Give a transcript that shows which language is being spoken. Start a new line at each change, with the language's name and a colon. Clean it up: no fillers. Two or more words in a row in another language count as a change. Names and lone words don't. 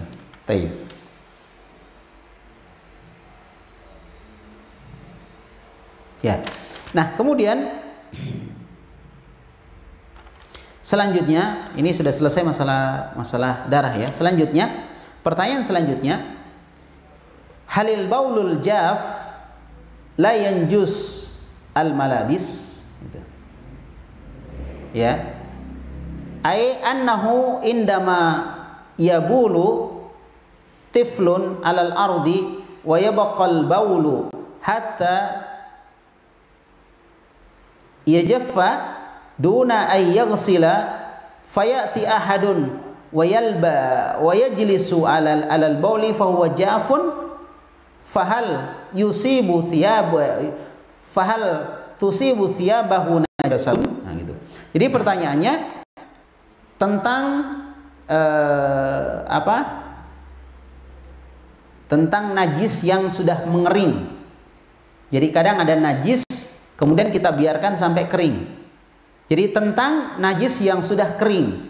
Indonesian: Taib. Ya. Nah, kemudian selanjutnya, ini sudah selesai masalah darah ya. Selanjutnya, pertanyaan selanjutnya,
Arabic: هل البول الجاف لا ينجس الملابس, gitu. Ya, أي أنه عندما يبول طفل على الأرض ويبقى البول حتى يجف دون أن يغسل فيأتي أحد ويجلس على البول فهو جاف فهل تصيب ثيابه نجاسة.
Indonesian: Nah, gitu. Jadi pertanyaannya tentang tentang najis yang sudah mengering. Jadi kadang ada najis kemudian kita biarkan sampai kering. Jadi tentang najis yang sudah kering.